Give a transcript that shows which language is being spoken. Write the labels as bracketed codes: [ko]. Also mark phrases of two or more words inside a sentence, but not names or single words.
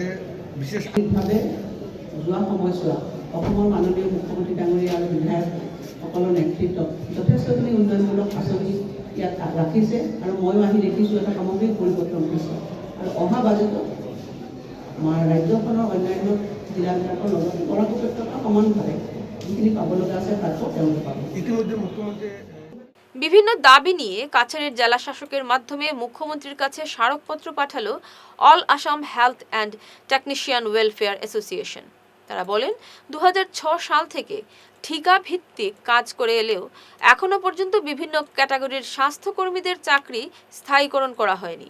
[as] বিশেষভাৱে যোৱা সময়ছোৱা অসমৰ মাননীয় মুখ্যমন্ত্ৰী ডাঙৰীয়া আৰু বিধায়কসকলৰ নেতৃত্বত যথেষ্টখিনি উন্নয়নমূলক আঁচনি ইয়াত ৰাখিছে আৰু ময়ো আহি দেখিছোঁ এটা সামগ্ৰিক পৰিৱৰ্তন হৈছে। আৰু অহা বাজেটত আমাৰ ৰাজ্যখনৰ অন্যান্য জিলাবিলাকৰ লগত বৰাক উপত্যকা সমানভাৱে যিখিনি পাব লগা আছে তাতো তেওঁলোকে পাব। [bn] ইতিমধ্যে মুখ্যমন্ত্রী বিভিন্ন দাবি নিয়ে কাছাড়ের জেলা শাসকের মাধ্যমে মুখ্যমন্ত্রীর কাছে স্মারকপত্র পাঠালো অল আসাম হেলথ অ্যান্ড টেকনিশিয়ান ওয়েলফেয়ার অ্যাসোসিয়েশন। তারা বলেন 2006 সাল থেকে ঠিকা ভিত্তিক কাজ করে এলেও এখনো পর্যন্ত বিভিন্ন ক্যাটাগরির স্বাস্থ্যকর্মীদের চাকরি স্থায়ীকরণ করা হয়নি।